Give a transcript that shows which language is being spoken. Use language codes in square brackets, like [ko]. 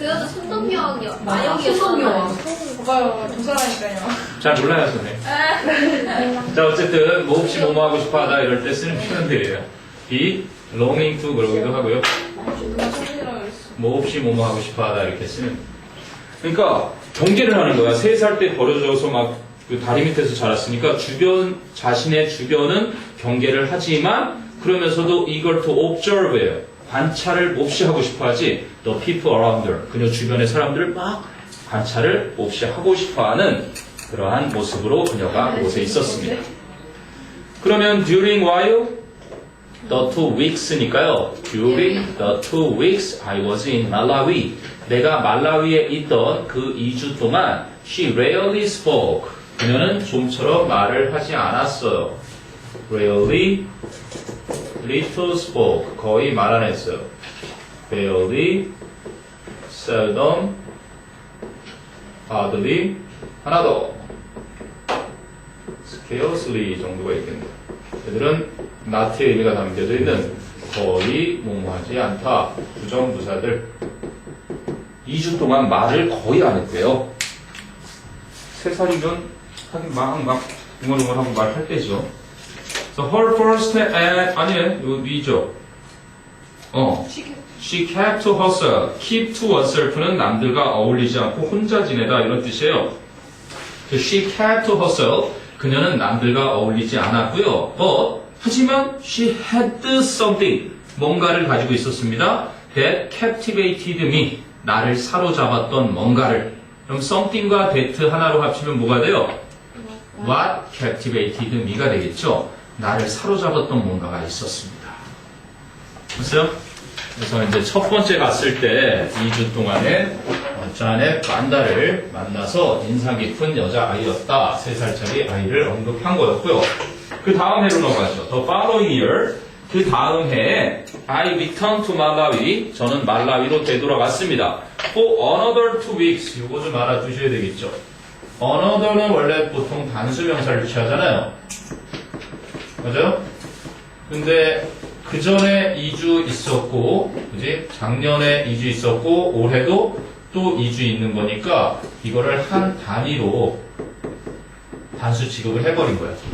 [ko] 그 여자 손동영 마영이었잖아요. 봐봐요, 조사라니까요. 잘 몰라요, 선생님. 자, 어쨌든 뭐 혹시 뭐뭐 하고 싶어 하다 이럴 때 쓰는 표현들이에요. [en] be longing to 그러기도 하고요. [ko] 누가 천이라고 했어. 뭐 없이 뭐뭐 하고 싶어 하다 이렇게 쓰는. 그러니까 경계를 하는 거야. 3살 때 버려져서 막 그 다리 밑에서 자랐으니까 자신의 주변은 경계를 하지만 그러면서도 이걸 to observe예요. 관찰을 몹시 하고 싶어 하지. [en] The people around her. [ko] 그녀 주변의 사람들을 막 관찰을 몹시 하고 싶어 하는 그러한 모습으로 그녀가 그곳에 있었습니다. 그러면 [en] during while the 2 weeks니까요. During the 2 weeks I was in Malawi. [ko] 내가 말라위에 있던 그 2주 동안 [en] she rarely spoke. [ko] 그녀는 좀처럼 말을 하지 않았어요. [en] Rarely, little spoke. [ko] 거의 말 안 했어요. [en] Barely, seldom, hardly, 하나 더. [ko] Scarcely 정도가 있겠네요. 얘들은 not의 의미가 담겨져 있는 거의 뭐뭐하지 않다. 부정부사들. 2주 동안 말을 거의 안 했대요. 3살이면 하긴 막 웅얼웅얼하고 말할 때죠. [en] So her first [ko] 아니에요. 이거 위죠. [en] She kept to herself. [ko] Keep to herself는 남들과 어울리지 않고 혼자 지내다 이런 뜻이에요. [en] She kept to herself. [ko] 그녀는 남들과 어울리지 않았고요. [en] But [ko] 하지만 [en] she had something. [ko] 뭔가를 가지고 있었습니다. [en] That captivated me. [ko] 나를 사로잡았던 뭔가를. 그럼 something과 that 하나로 합치면 뭐가 돼요? [en] What captivated me가 되겠죠. [ko] 나를 사로잡았던 뭔가가 있었습니다. 됐어요? 그래서 이제 첫 번째 갔을 때 2주 동안에 자넷 만다를 만나서 인상 깊은 여자아이였다. 3살짜리 아이를 언급한 거였고요. 그 다음 해로 넘어가죠. [en] The following year. [ko] 그 다음 해에 [en] I returned to Malawi. [ko] 저는 말라위로 되돌아갔습니다. [en] For another 2 weeks. [ko] 이거 좀 알아두셔야 되겠죠. another는 원래 보통 단수명사를 취하잖아요. 맞아요? 근데 그 전에 2주 있었고, 그지? 작년에 2주 있었고, 올해도 또 2주 있는 거니까 이거를 한 단위로 단수 취급을 해버린 거예요.